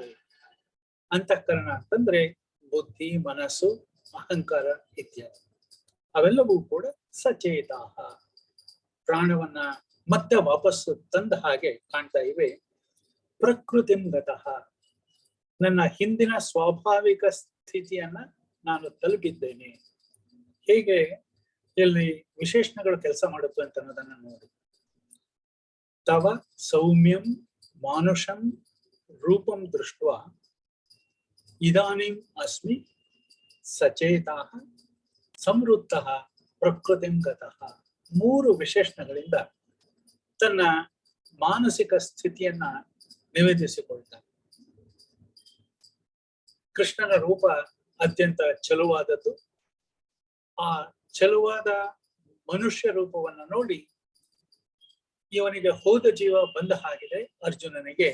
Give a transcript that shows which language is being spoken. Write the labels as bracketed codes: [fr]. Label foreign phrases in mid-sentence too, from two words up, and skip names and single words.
[kn] ಅಂತಃಕರಣ ಅಂತಂದ್ರೆ ಬುದ್ಧಿ, ಮನಸ್ಸು, ಅಹಂಕಾರ ಇತ್ಯಾದಿ, ಅವೆಲ್ಲವೂ ಕೂಡ ಸಚೇತ, ಪ್ರಾಣವನ್ನ ಮತ್ತೆ ವಾಪಸ್ಸು ತಂದ ಹಾಗೆ ಕಾಣ್ತಾ ಇವೆ. [sa] ಪ್ರಕೃತಿಂ ಗತಃ, [kn] ನನ್ನ ಹಿಂದಿನ ಸ್ವಾಭಾವಿಕ ಸ್ಥಿತಿಯನ್ನ ನಾನು ತಲುಪಿದ್ದೇನೆ. ಹೇಗೆ ಇಲ್ಲಿ ವಿಶೇಷಣಗಳು ಕೆಲಸ ಮಾಡುತ್ತೆ ಅಂತ ಅನ್ನೋದನ್ನ ನೋಡಿ. [sa] ತವ ಸೌಮ್ಯಂ ಮಾನುಷಂ ರೂಪಂ ದೃಷ್ಟ ಇದಾನೀಂ ಅಸ್ಮಿ ಸಚೇತ ಸಂವೃತ್ತ ಪ್ರಕೃತಿಂ ಗತಃ. [kn] ಮೂರು ವಿಶೇಷಣಗಳಿಂದ ತನ್ನ ಮಾನಸಿಕ ಸ್ಥಿತಿಯನ್ನ ನಿವೇದಿಸಿಕೊಳ್ತಾನೆ. ಕೃಷ್ಣನ ರೂಪ ಅತ್ಯಂತ ಚಲುವಾದದ್ದು. ಆ ಚಲುವಾದ ಮನುಷ್ಯ ರೂಪವನ್ನ ನೋಡಿ ಇವನಿಗೆ ಹೋದ ಜೀವ ಬಂದ ಹಾಗಿದೆ ಅರ್ಜುನನಿಗೆ.